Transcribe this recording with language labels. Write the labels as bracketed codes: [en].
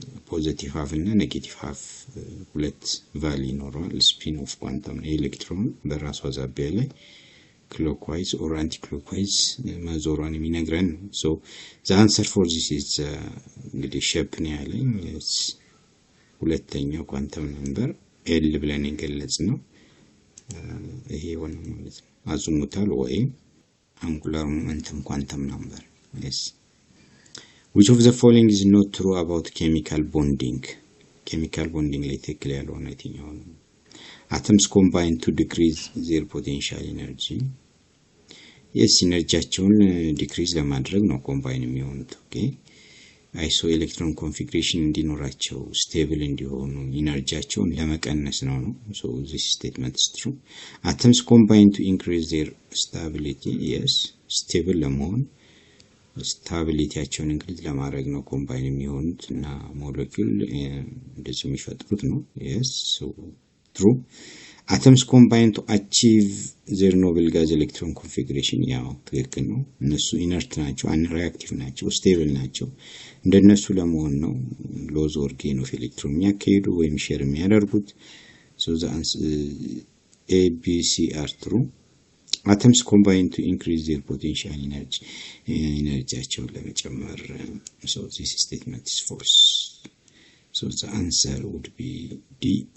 [am] positive half እና negative half ሁለት value ይኖረዋል spin of quantum electron በራሷ ዛቢያ ላይ [en] clockwise or anti clockwise [am] ማዞሯን የሚነግረን so the answer for this is እንግዲህ shape ነው ያለኝ ሁለተኛው ኳንተም ነምበር l ብለን እንገለጽ ነው ይሄ ሆነ ማለት ነው አዙሙታል ወይ [en] angular momentum quantum number. Yes. Which of the following is not true about chemical bonding? [am] Chemical bonding ላይ ትክክል ያልሆነ የትኛው ነው? [en] Atoms combine to decrease their potential energy. [am] Yes, ኢነርጂያቸውን ዲክሪዝ ለማድረግ ነው ኮምባይን የሚሆኑት። ኦኬ አይሶ ኤሌክትሮን ኮንፊግሬሽን እንዲኖራቸው ስቴብል እንዲሆኑ ኢነርጂያቸውን ለመቀነስ ነው። [en] So this statement is true. Atoms combine to increase their stability. [am] Yes, stable ለመሆን ስታቢሊቲያቸውን እንግዲህ ለማድረግ ነው ኮምባይን የሚሆኑት እና ሞለኪውል እንደዚህ የሚፈጥሩት ነው። [en] Yes, so true. Atoms combine to achieve their noble gas electron configuration. [am] ያው ትክክል ነው። እነሱ ኢነርት ናቸው፣ አንሪአክቲቭ ናቸው፣ ስቴብል ናቸው። እንደነሱ ለመሆን ነው ሎዝ ኦር ጌን ኦፍ ኤሌክትሮን የሚያካሂዱ ወይም ሼር የሚያደርጉት። [en] So the answer A, B, C are true. Atoms combine to increase their potential energy. [am] Energyያቸውን ለመጨመር. [en] So this statement is false. So the answer would be D.